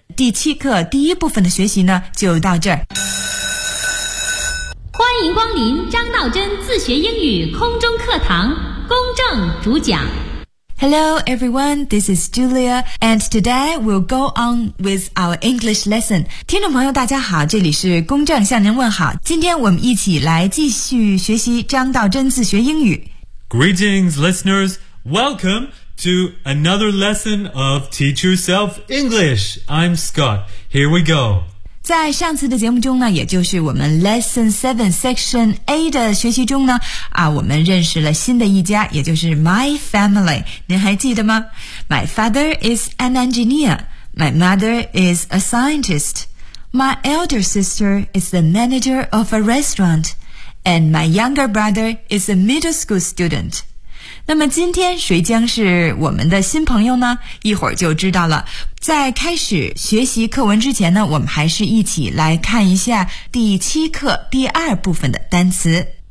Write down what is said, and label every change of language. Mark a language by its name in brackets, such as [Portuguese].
[Chinese] 第七课第一部分的学习呢，就到这儿。欢迎光临张道真自学英语空中课堂，公正主讲。 [English] Hello everyone, this is Julia, and today we'll go on with our English lesson. [Chinese] 听众朋友大家好，这里是公正向您问好。今天我们一起来继续学习张道真自学英语。 [English] Greetings listeners, welcome to another lesson of Teach Yourself English. I'm Scott, here we go. [Chinese] 在上次的节目中呢，也就是我们 Lesson 7 Section A 的学习中呢，我们认识了新的一家，也就是 My Family， 您还记得吗？ [English] My father is an engineer. My mother is a scientist. My elder sister is the manager of a restaurant. And my younger brother is a middle school student. [Chinese] 那么今天谁将是我们的新朋友呢？一会儿就知道了。在开始学习课文之前呢，我们还是一起来看一下第七课第二部分的单词。